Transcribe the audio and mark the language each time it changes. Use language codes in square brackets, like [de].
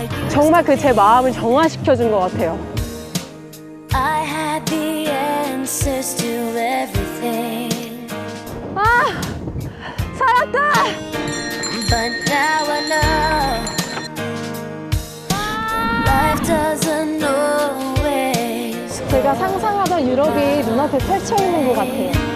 [ko] 정말 그 제 마음을 정화시켜준 것 같아요. [en] I had the answers to everything. [ko] 아! 살았다! [en] But now I know life doesn't always. [ko] 제가 상상하던 유럽이 눈앞에 펼쳐 있는 것 같아요.